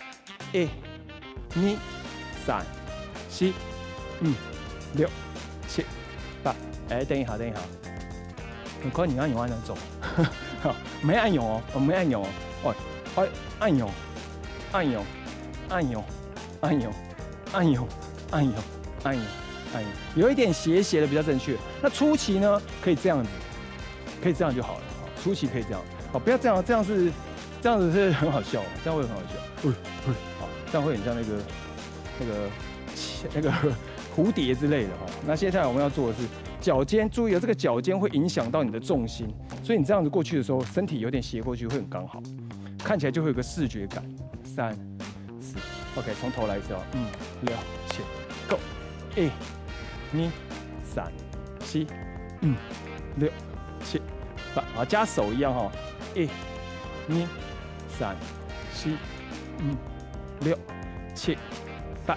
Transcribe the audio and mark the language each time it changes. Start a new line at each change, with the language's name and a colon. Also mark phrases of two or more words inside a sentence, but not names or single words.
Chinese: 1、2、3、4、5、6、7、8 等一下，很快你按鈕按得走沒按鈕沒按鈕按鈕，有一點斜的比較正確。那初期呢，可以這樣子，可以這樣就好了。初期可以這樣，不要這樣，這樣是这样子是很好笑，这样会很好笑。好，这样会很像那个蝴蝶之类的哈。那接下来我们要做的是脚尖，注意了，这个脚尖会影响到你的重心，所以你这样子过去的时候，身体有点斜过去会很刚好，看起来就会有个视觉感。3、4 ，OK， 从头来一次哦。6、7 ，Go， 1、2、3、4、5、6、7、8，好，加手一样哈。1、2、3、4、5、6、7、8。